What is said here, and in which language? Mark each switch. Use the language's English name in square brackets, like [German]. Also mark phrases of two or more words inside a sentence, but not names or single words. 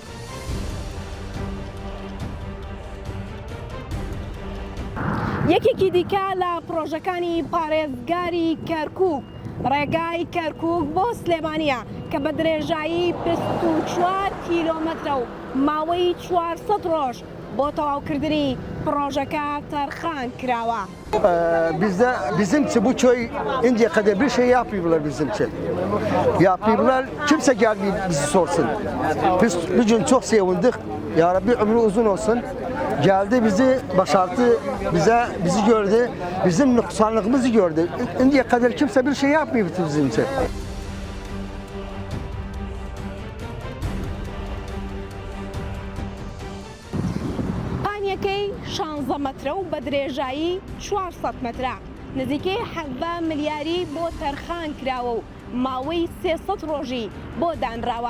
[Central Kurdish] یەکێکی دیکە لە پرۆژەکانی پارێزگاری کەرکووک ڕێگای کەرکووک بۆ سلێمانیە کە بە درێژایی 24 کیلۆمەترە و ماوەی 400 ڕۆژ بۆ تەواوکردنی پرۆژەکە تەرخان کراوە. [Turkish] Bizim bu köy indiye kadar bir şey yapıyorlar bizim için. Yapıyorlar. Kimse gelmiyor bizi sorsun. Biz bugün çok sevindik. Ya Rabbi ömrü uzun olsun. Geldi bizi başarttı. Bizi gördü. Bizim noksanlığımızı gördü. İndiye kadar kimse bir şey yapmıyor bizim için. [Central Kurdish] پانیەکەی 16 مەترە و بە درێژایی 400 مەترە نزیکەی 17 ملیاری بۆ تەرخان کراوە و ماوەی 300 ڕۆژی بۆ دانراوە.